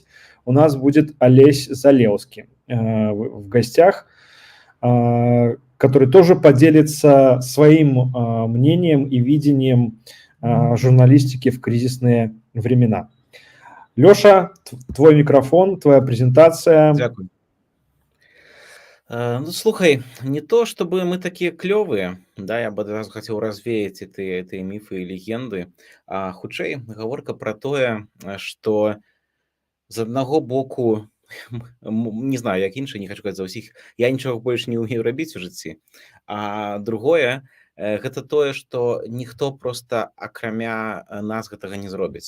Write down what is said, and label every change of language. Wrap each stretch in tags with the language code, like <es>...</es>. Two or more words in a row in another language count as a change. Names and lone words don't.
<ru>У нас будет Олесь Залевский в гостях, который тоже поделится своим мнением и видением журналистики в кризисные времена. Лёша, твой микрофон, твоя презентация.</ru> <be>Дякую. Ну, слухай,</be> <ru>не то чтобы мы такие клёвыя, да, я бы</ru> <be>адразу хацеў</be> <ru>развеять эти мифы и легенды,</ru> <be>а хутчэй гаворка пра тое, што з аднаго боку, не знаю, як іншы, не хачу казаць за ўсіх, я нічога больш не ўмею рабіць у жыцці. А другое, гэта тое, што ніхто проста акрамя нас гэтага не зробіць.</be>